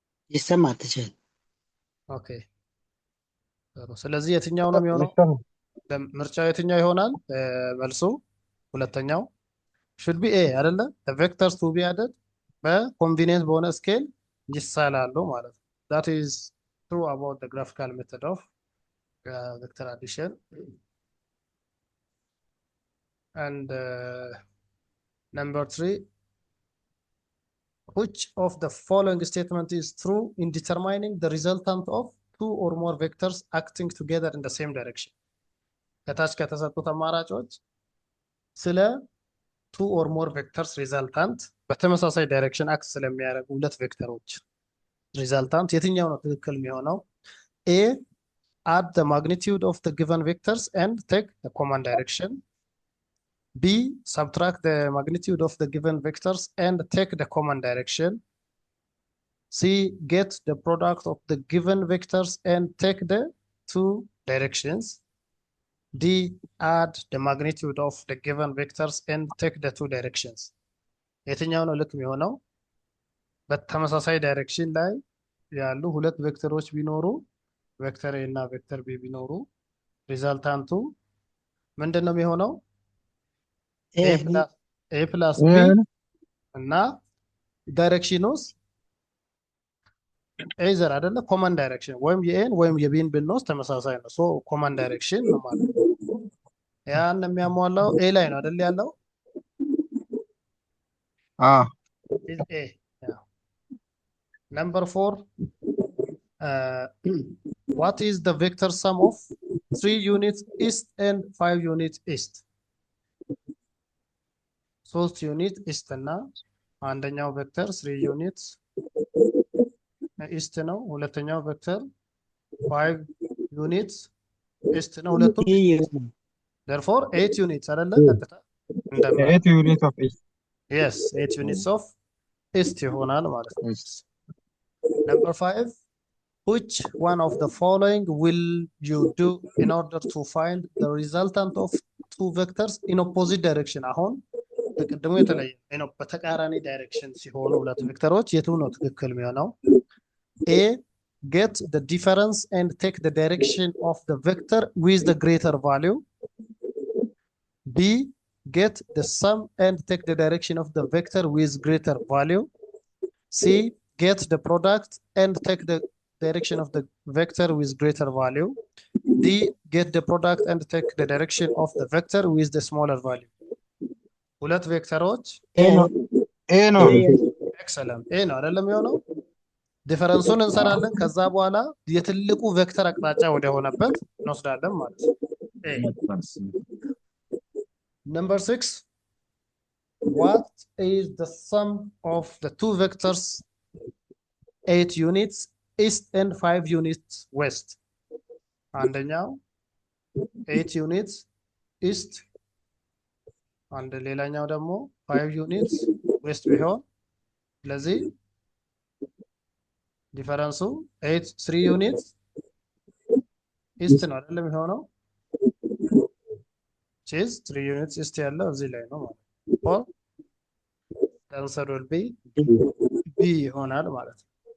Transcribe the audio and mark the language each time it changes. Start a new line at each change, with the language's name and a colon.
Amharic: ይሰማል ትችል። ኦኬ። ስለዚህ የትኛው ነው የሚሆነው? ምርጫው የትኛው ይሆናል? መልሱ ሁለተኛው
English: should be
Amharic: A አይደለ?
English: the vectors to be added
Amharic: በኮንቬኒየንት በሆነ ስኬል ይሳላሉ ማለት ነው።
English: that is true about the graphical method of vector addition. And number 3, which of the following statement is true in determining the resultant of two or more vectors acting together in the same direction?
Amharic: ከታች ከተሰጡት አማራጮች ስለ
English: two or more vectors resultant
Amharic: በተመሳሳይ ዳይሬክሽን አክት ስለሚያደርጉ ሁለት ቬክተሮች ሪዛልታንት የትኛው ነው ትክክል የሚሆነው?
English: A, add the magnitude of the given vectors and take the common direction. B, subtract the magnitude of the given vectors and take the common direction. C, get the product of the given vectors and take the two directions. D, add the magnitude of the given vectors and take the two directions.
Amharic: የትኛው ነው ልክ የሚሆነው? በተመሳሳይ ዳይሬክሽን ላይ ያሉ ሁለት ቬክተሮች ቢኖሩ ቬክተር A እና ቬክተር B ቢኖሩ ሪዛልታንቱ ምንድን ነው የሚሆነው?
English: A plus B
Amharic: እና ዳይሬክሽኑስ ኤዘር አይደለ? ኮመን ዳይሬክሽን ወይም የኤን ወይም የቢን ብንወስድ ተመሳሳይ ነው። ሶ ኮመን ዳይሬክሽን ነው ማለት ነው። ያን የሚያሟላው ኤ ላይ ነው አይደል ያለው?
English: is A. Yeah. Number 4, what is the vector sum of 3 units east and 5 units east?
Amharic: 3 ዩኒት ኢስት እና አንደኛው ቬክተር 3 ዩኒት ኢስት ነው። ሁለተኛው ቬክተር 5 ዩኒት ኢስት ነው። ሁለቱም
English: therefore 8 units
Amharic: አይደለ? ቀጥታ
English: 8 units of east. Yes, 8 units of east
Amharic: ይሆናል ማለት ነው።
English: Number 5, which one of the following will you do in order to find the resultant of two vectors in opposite direction?
Amharic: አሁን በቅድሙ የተለየ ነው በተቃራኒ ዳይሬክሽን ሲሆኑ ሁለት ቬክተሮች የቱ ነው ትክክል የሚሆነው?
English: A, get the difference and take the direction of the vector with the greater value. B, get the sum and take the direction of the vector with greater value. C, get the product and take the direction of the vector with greater value. D, get the product and take the direction of the vector with the smaller value.
Amharic: ሁለት ቬክተሮች A ነው ኤክሰለንት ኤ ነው አይደለም የሚሆነው ዲፈረንሱን እንሰራለን ከዛ በኋላ የትልቁ ቬክተር አቅጣጫ ወደ ሆነበት እንወስዳለን ማለት ነው
English: Number 6, what is the sum of the two vectors 8 units east and 5 units west?
Amharic: አንደኛው 8 units east አንድ ሌላኛው ደግሞ 5 units west ቢሆን ስለዚህ ዲፈረንሱ 3 units east ነው አይደለም የሚሆነው
English: is 3 units east
Amharic: ያለው እዚህ ላይ ነው ማለት ነው
English: the answer will be B
Amharic: ይሆናል ማለት ነው